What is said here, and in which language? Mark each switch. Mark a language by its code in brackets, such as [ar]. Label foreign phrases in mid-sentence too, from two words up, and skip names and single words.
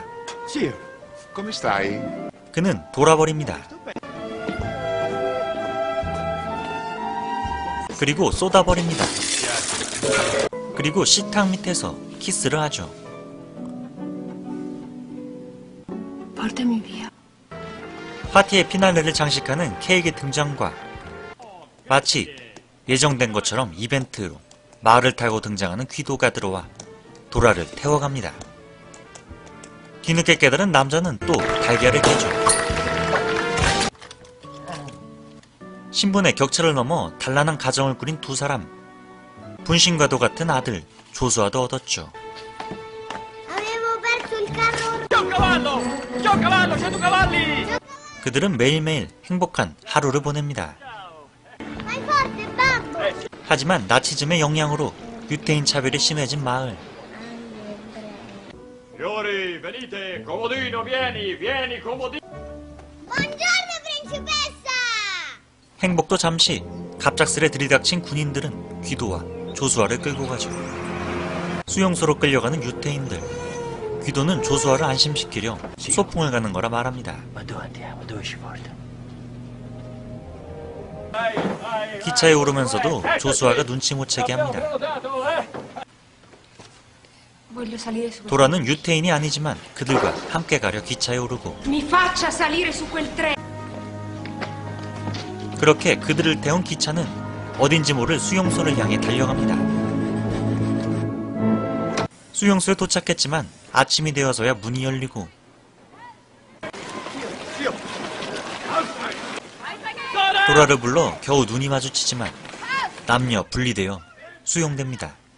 [it] Zio, come stai? [ko] 그는 돌아버립니다. 그리고 쏟아버립니다. 그리고 식탁 밑에서 키스를 하죠. [it] Portami via. [ko] 파티의 피날레를 장식하는 케이크 등장과 마치 예정된 것처럼 이벤트로 말을 타고 등장하는 귀도가 들어와 도라를 태워갑니다. 뒤늦게 깨달은 남자는 또 달걀을 깨죠. 신분의 격차를 넘어 단란한 가정을 꾸린 두 사람. 분신과도 같은 아들 조수아도 얻었죠. 그들은 매일매일 행복한 하루를 보냅니다. 하지만 나치즘의 영향으로 유태인 차별이 심해진 마을. [it] Signori, venite, comodino, vieni, comodino. Buongiorno, principessa! [ko] 행복도 잠시 갑작스레 들이닥친 군인들은 귀도와 조수아를 끌고 가죠. 수용소로 끌려가는 유태인들. 귀도는 조수아를 안심시키려 소풍을 가는 거라 말합니다. [it] Ma dove andiamo? Dove ci porta? [ko] 기차에 오르면서도 조수아가 눈치 못 채게 합니다. [it] Voglio salire su quel... [ko] 도라는 유태인이 아니지만 그들과 함께 가려 기차에 오르고 [it] Mi faccia salire su quel treno. [ko] 그렇게 그들을 태운 기차는 어딘지 모를 수용소를 향해 달려갑니다. 수용소에 도착했지만 아침이 되어서야 문이 열리고 도라를 불러 겨우 눈이 마주치지만 남녀 분리되어 수용됩니다.